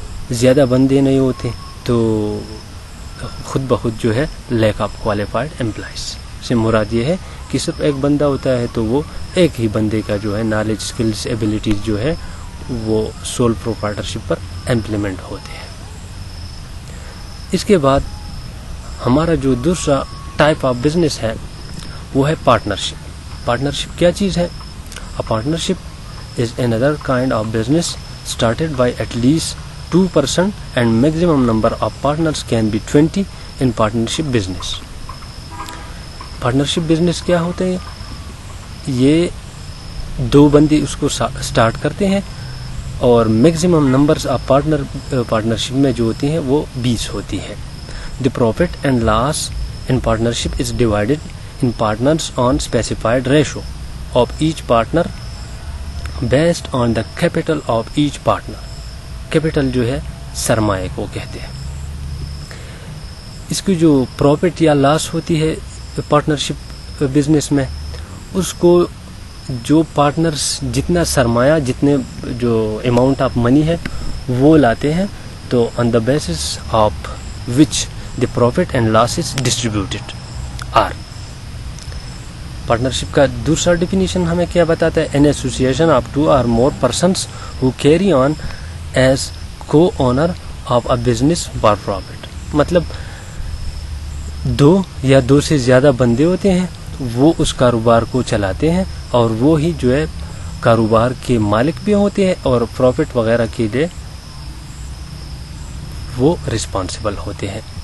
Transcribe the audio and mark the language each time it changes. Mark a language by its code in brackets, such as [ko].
[ur] زیادہ بندے نہیں ہوتے تو خود بخود جو ہے لیک آف کوالیفائڈ امپلائیز سے مراد یہ ہے کہ صرف ایک بندہ ہوتا ہے تو وہ ایک ہی بندے کا جو ہے نالج، سکلز، ایبیلٹیز جو ہے وہ سول پروپرائٹرشپ پر امپلیمنٹ ہوتے ہیں. اس کے بعد ہمارا جو دوسرا ٹائپ آف بزنس ہے وہ ہے پارٹنرشپ. پارٹنرشپ کیا چیز ہے؟ [en] Partnership is another kind of business started by at least 2% and maximum number of partners can be 20 in partnership business. [ur] Partnership business کیا ہوتا ہے؟ یہ 2 بندے اس کو سٹارٹ کرتے ہیں، اور میکسیمم نمبرز آف پارٹنرشپ میں جو ہوتی ہیں وہ 20 ہوتی ہے. [en] The profit and loss in partnership is divided in partners on specified ratio of each partner based on the capital of each partner. [ur] Capital جو ہے سرمایہ کو کہتے ہیں. اس کی جو پروفٹ یا لاس ہوتی ہے پارٹنرشپ بزنس میں، اس کو جو پارٹنرز جتنا سرمایہ، جتنے جو اماؤنٹ آف منی ہے وہ لاتے ہیں، تو [en] On the basis of which the profit and losses distributed are. [ur] Partnership کا دوسرا ڈیفینیشن ہمیں کیا بتاتا ہے؟ [en] An association of 2 or more persons who carry on as co-owner of a business for profit. [ur] مطلب 2 یا 2 سے زیادہ بندے ہوتے ہیں، وہ اس کاروبار کو چلاتے ہیں، اور وہ ہی جو ہے کاروبار کے مالک بھی ہوتے ہیں، اور پروفٹ وغیرہ کے لیے وہ رسپانسبل ہوتے ہیں.